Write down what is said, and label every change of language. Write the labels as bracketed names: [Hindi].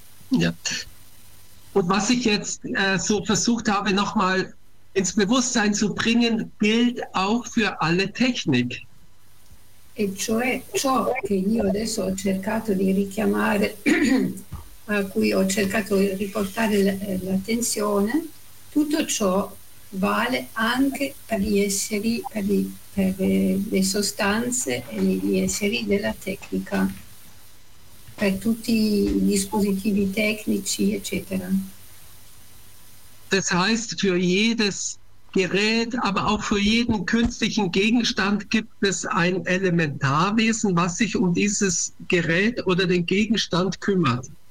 [German] Und was ich jetzt so versucht habe, nochmal ins Bewusstsein zu bringen, gilt auch für alle Technik. [Italian] E cioè ciò che io adesso ho cercato di richiamare, a cui ho cercato di riportare l'attenzione, tutto ciò vale anche per gli esseri, per le sostanze e gli esseri della tecnica, per tutti i dispositivi tecnici, eccetera. [German] Das heißt, für jedes Gerät, aber auch für jeden künstlichen Gegenstand gibt es ein Elementarwesen, was sich um dieses Gerät oder den Gegenstand kümmert.